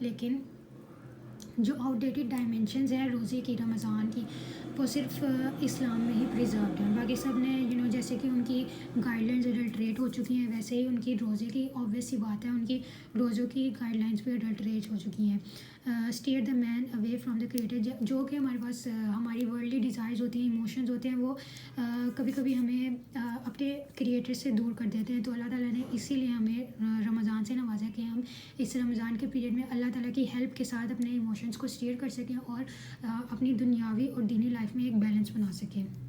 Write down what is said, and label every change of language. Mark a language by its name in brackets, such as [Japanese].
[Urdu] لیکن جو out dated dimensions ہیں روزے کی, رمضان کی, وہ صرف اسلام میں ہی پریزروڈ ہیں. باقی سب نے جیسے کہ ان کی گائیڈ لائنز اڈلٹریٹ ہو چکی ہیں, ویسے ہی ان کی روزے کی آبویس سی بات ہے ان کی روزوں کی گائیڈ لائنز بھی اڈلٹریٹ ہو چکی ہیں. [English] Steer the man away from the creator. [Urdu] جو کہ ہمارے پاس ہماری ورلڈلی ڈیزائرز ہوتی ہیں, ایموشنز ہوتے ہیں, وہ کبھی کبھی ہمیں اپنے کریٹر سے دور کر دیتے ہیں. تو اللہ تعالیٰ نے اسی لیے ہمیں رمضان سے نوازا کہ ہم اس رمضان کے پیریڈ میں اللہ تعالیٰ کی ہیلپ کے ساتھ اپنے ایموشنز کو اسٹیئر کر سکیں اور اپنی دنیاوی اور دینی لائف میں ایک بیلنس بنا سکیں.